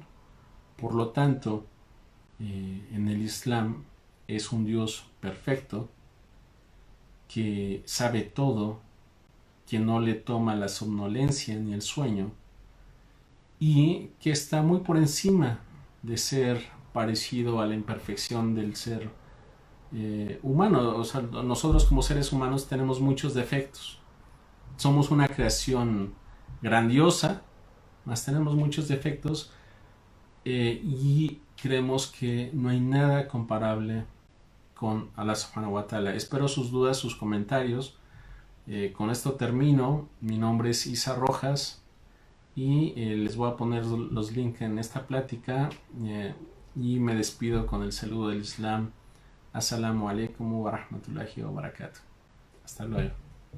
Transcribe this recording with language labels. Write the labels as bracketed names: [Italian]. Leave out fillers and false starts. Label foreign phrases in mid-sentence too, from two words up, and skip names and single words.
[Spanish] Por lo tanto, en el Islam es un Dios perfecto, que sabe todo, que no le toma la somnolencia ni el sueño, y que está muy por encima de ser parecido a la imperfección del ser humano. O sea, nosotros como seres humanos tenemos muchos defectos. Somos una creación grandiosa, mas tenemos muchos defectos, y creemos que no hay nada comparable con [Arabic] الله سبحانه وتعالى. [Spanish] Espero sus dudas, sus comentarios. Con esto termino. Mi nombre es Isa Rojas y les voy a poner los links en esta plática, y me despido con el saludo del Islam. [Arabic] السلام عليكم ورحمة الله وبركاته. [Spanish] Hasta luego.